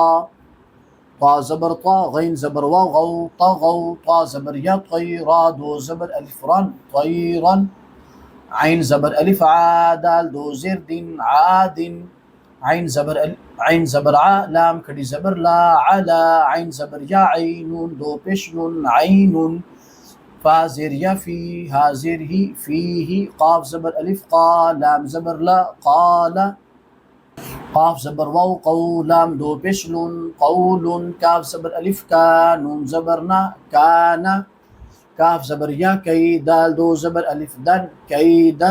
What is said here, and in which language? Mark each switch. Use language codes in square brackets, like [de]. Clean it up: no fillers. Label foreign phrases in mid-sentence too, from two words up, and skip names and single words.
[ur] طا زبر طا، غین زبر وا، غو، طغو. طا زبر یا طیرا، دو زبر الف رن، طیرن. عین زبر الف عا، دال دو زیر دن، عادن. عین زبر ع، لام کھڑی زبر لا، علا. عین زبر یا عینون، دو پیش نون، عینن. فا زیر یا فی، ہا زیر ہی، فیہی. قاف زبر الف قا، لام زبر لا، قالا. قاف زبر واو قو، لام دو پیش نون، قولن. کاف زبر الف کا، نون زبر نا، کانا. کاف زبر یا کئی، دال دو زبر الف دن، کیدن.